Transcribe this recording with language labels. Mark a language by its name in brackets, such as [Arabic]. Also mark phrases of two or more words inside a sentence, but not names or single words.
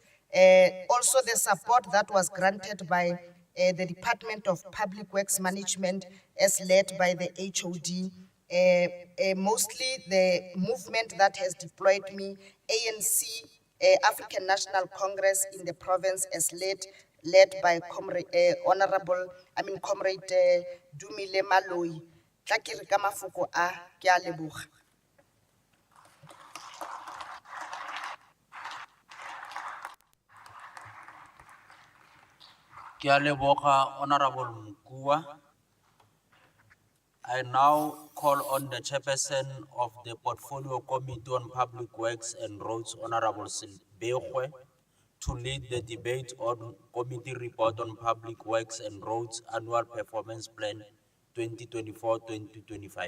[English] Also the support that was granted by the Department of Public Works Management as led by the HOD. Mostly the movement that has deployed me, ANC, African National Congress in the province as led by Comrade Dumile Maloi. [Tswana] Tla ke re ka mafoko a, ke a leboga. Ke a leboga, [English] Honorable Mukua. I now call on the chairperson of the Portfolio Committee on Public Works and Roads, Honorable Silbegwe, to lead the debate on Committee Report on Public Works and Roads Annual Performance Plan 2024-2025.